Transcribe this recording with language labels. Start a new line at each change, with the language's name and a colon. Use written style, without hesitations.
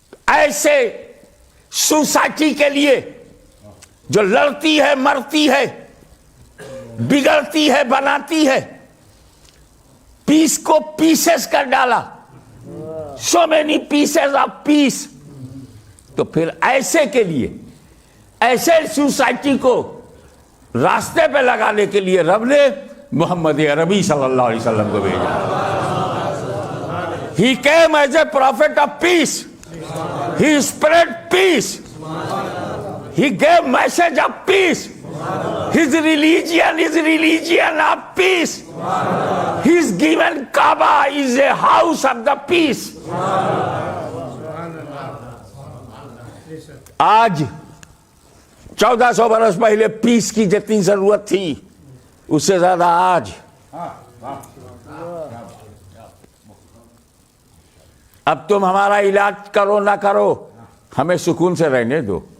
Hindi: ऐसे सोसाइटी के लिए जो लड़ती है, मरती है, बिगड़ती है, बनाती है, पीस को पीसेस कर डाला,
English: so many pieces of peace.
Hindi: तो फिर ऐसे के लिए, ऐसे सोसाइटी को रास्ते पे लगाने के लिए रब ने मोहम्मद अरबी सल्लल्लाहु अलैहि वसल्लम को भेजा.
English: He came as a prophet of peace. He spread peace. He gave message of peace. His religion is religion of peace. His given Kaaba is a house of the peace.
Hindi: आज 1400 बरस पहले पीस की जितनी जरूरत थी उससे ज्यादा आज. अब तुम हमारा इलाज करो ना करो, हमें सुकून से रहने दो.